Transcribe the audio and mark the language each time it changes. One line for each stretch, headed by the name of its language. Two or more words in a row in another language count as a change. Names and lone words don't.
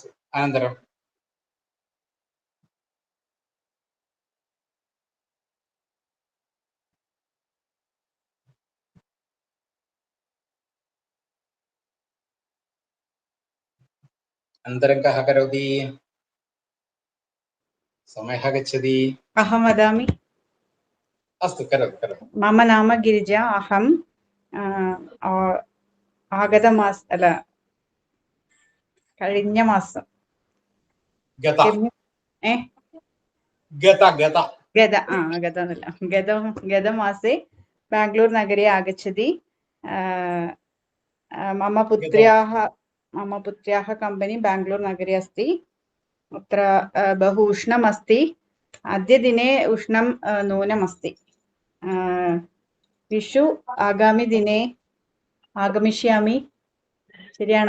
Sanskrit: अनन्तरं अनन्तरं कः करोति? समयः गच्छति. अहं वदामि. अस्तु, करोतु. मम नाम गिरिजा. अहं आगतमास अल കഴിഞ്ഞ മാസം गतमासे बेङ्गलूर् नगरे आगच्छति. मम पुत्र्याः कम्पनी बेङ्गलूर् नगरे अस्ति. अत्र बहु उष्णम् अस्ति. अद्य दिने उष्णं न्यूनमस्ति. विषु आगामि दिने आगमिष्यामि.
Malayalam: ശരിയാണോ?